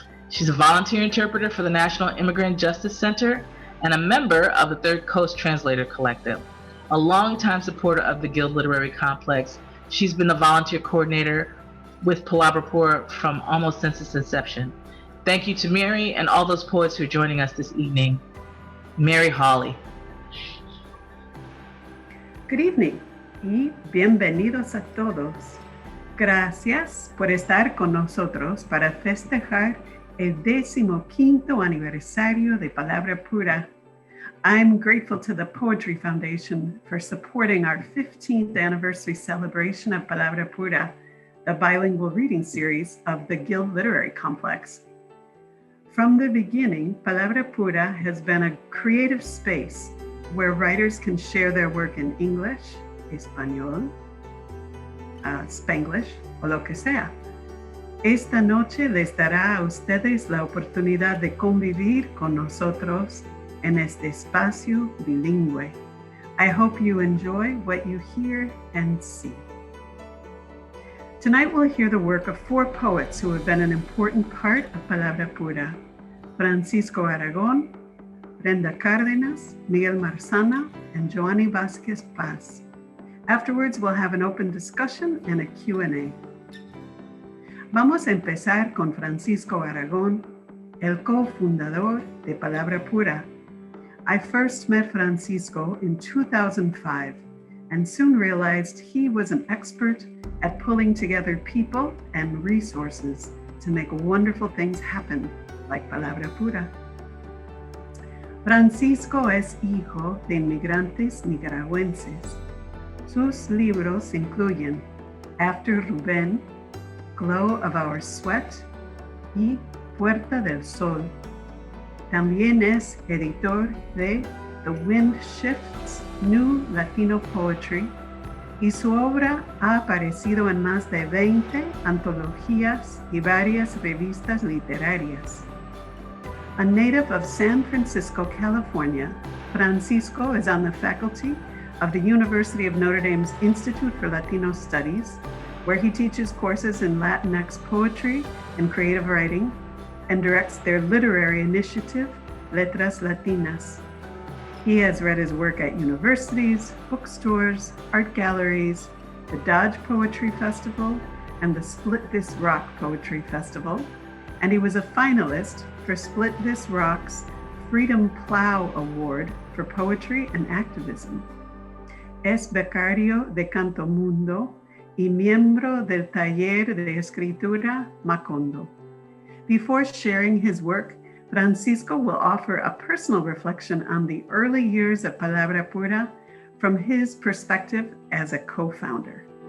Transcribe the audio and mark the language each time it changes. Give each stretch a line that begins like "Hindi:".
English: She's a volunteer interpreter for the National Immigrant Justice Center and a member of the Third Coast Translator Collective. A longtime supporter of the Guild Literary Complex, she's been the volunteer coordinator with Palabra Pura from almost since its inception. Thank you to Mary and all those poets who are joining us this evening. Mary Hawley. Good evening
Spanish: y bienvenidos a todos. Gracias por estar con nosotros para festejar el 15º aniversario de Palabra Pura.
English: I'm grateful to the Poetry Foundation for supporting our 15th anniversary celebration of Palabra Pura, the bilingual reading series of the Guild Literary Complex. From the beginning, Palabra Pura has been a creative space where writers can share their work in English, Español, Spanglish,
Spanish: o lo que sea. Esta noche les dará a ustedes la oportunidad de convivir con nosotros en este espacio bilingüe.
English: I hope you enjoy what you hear and see. Tonight we'll hear the work of 4 poets who have been an important part of Palabra Pura: Francisco Aragón, Brenda Cárdenas, Miguel Marzana, and Joanny Vázquez Paz. Afterwards, we'll have an open discussion and a Q&A.
Spanish: Vamos a empezar con Francisco Aragón, el cofundador de Palabra Pura.
English: I first met Francisco in 2005 and soon realized he was an expert at pulling together people and resources to make wonderful things happen, like Palabra Pura.
Spanish: Francisco es hijo de inmigrantes nicaragüenses. Sus libros incluyen After Rubén, Glow of Our Sweat y Puerta del Sol. También es editor de The Wind Shifts New Latino Poetry, y su obra ha aparecido en más de 20 antologías y varias revistas literarias.
English: A native of San Francisco, California, Francisco is on the faculty of the University of Notre Dame's Institute for Latino Studies, where he teaches courses in Latinx poetry and creative writing, and directs their literary initiative, Letras Latinas. He has read his work at universities, bookstores, art galleries, the Dodge Poetry Festival, and the Split This Rock Poetry Festival, and he was a finalist for Split This Rock's Freedom Plow Award for Poetry and Activism.
Spanish: Es becario de Canto Mundo y miembro del Taller de Escritura Macondo.
English: Before sharing his work, Francisco will offer a personal reflection on the early years of Palabra Pura from his perspective as a co-founder.